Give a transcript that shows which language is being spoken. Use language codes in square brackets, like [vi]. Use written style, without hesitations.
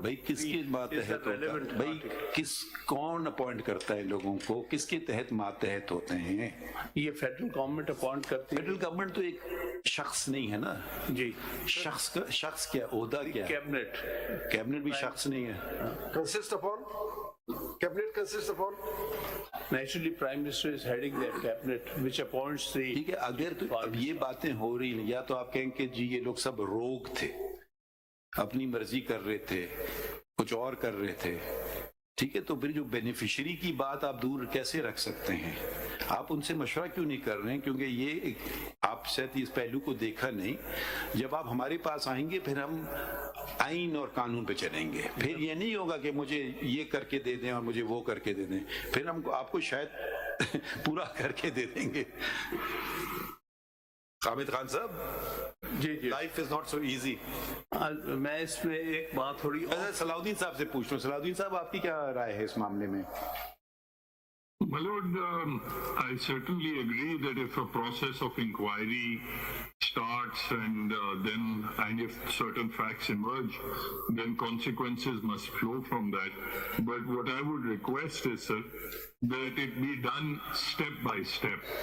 [ur] بھائی کس کے ماتحت ہوتا ہے؟ بھائی کون اپوائنٹ کرتا ہے لوگوں کو، کس کے تحت ماتحت ہوتے ہیں؟ یہ فیڈرل گورنمنٹ اپوائنٹ کرتی ہے. فیڈرل گورنمنٹ تو ایک شخص نہیں ہے نا جی. شخص کیا عہدہ کیا؟ کیبنٹ بھی شخص نہیں ہے. [en] Consist upon cabinet consists upon naturally prime minister is heading their cabinet which appoints the. [ur] ٹھیک ہے، اگر تو اب یہ باتیں ہو رہی ہیں، یا تو آپ کہیں کہ جی یہ لوگ سب روگ تھے، اپنی مرضی کر رہے تھے، کچھ اور کر رہے تھے. ٹھیک ہے، تو پھر جو بینیفیشری کی بات آپ دور کیسے رکھ سکتے ہیں؟ آپ ان سے مشورہ کیوں نہیں کر رہے ہیں؟ کیونکہ یہ آپ شاید اس پہلو کو دیکھا نہیں. جب آپ ہمارے پاس آئیں گے پھر ہم آئین اور قانون پہ چلیں گے. پھر یہ نہیں ہوگا کہ مجھے یہ کر کے دے دیں اور مجھے وہ کر کے دے دیں، پھر ہم آپ کو شاید پورا کر کے دے دیں گے. حامد خان صاحب، جی [en] Life is not so easy. [ur] میں اس میں ایک بات تھوڑی صلاح الدین صاحب سے پوچھ لوں. صلاح الدین صاحب آپ کی کیا رائے ہے اس معاملے میں؟ [en] My Lord, I certainly agree that if a process of inquiry starts and if certain facts emerge, then consequences must flow from that. But what I would request is, sir, that it be done step by step.